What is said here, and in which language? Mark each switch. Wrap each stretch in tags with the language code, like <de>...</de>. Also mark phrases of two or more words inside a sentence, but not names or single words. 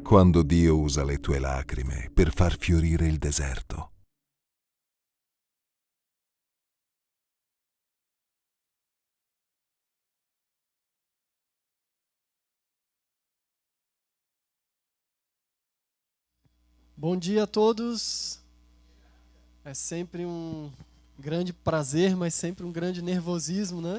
<it>Quando Dio usa le tue lacrime per far fiorire il deserto.</it> <pt>Bom dia a todos. É sempre um grande prazer, mas sempre um grande nervosismo, né?</pt>